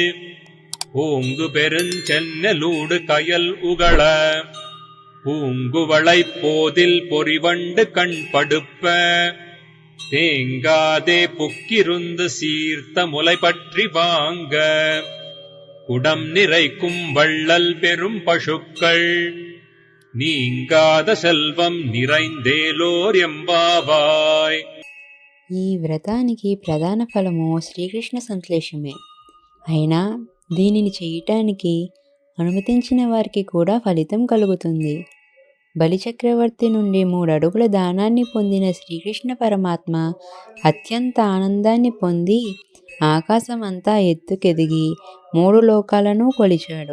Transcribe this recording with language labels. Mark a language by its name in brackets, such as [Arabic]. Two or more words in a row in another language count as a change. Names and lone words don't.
[Tamil] ஓங்கு பெருஞ்சென்னலூடு கயல் உகள பூங்குவளைப் போதில் பொறிவண்டு கண் படுப்ப தேங்காதே புக்கிருந்து சீர்த்த முலை பற்றி வாங்க குடம் நிறைக்கும் வள்ளல் பெரும் பசுக்கள் நீங்காத செல்వం நிறைந்தேలోర్ ఎంబావాయ్. [Telugu] ఈ వ్రతానికి ప్రధాన ఫలము శ్రీకృష్ణ సంశ్లేషమే. అయినా దీనిని చేయటానికి అనుమతించిన వారికి కూడా ఫలితం కలుగుతుంది. బలిచక్రవర్తి నుండి 3 అడుగుల దానాన్ని పొందిన శ్రీకృష్ణ పరమాత్మ అత్యంత ఆనందాన్ని పొంది ఆకాశమంతా ఎత్తుకెదిగి 3 లోకాలను కొలిచాడు.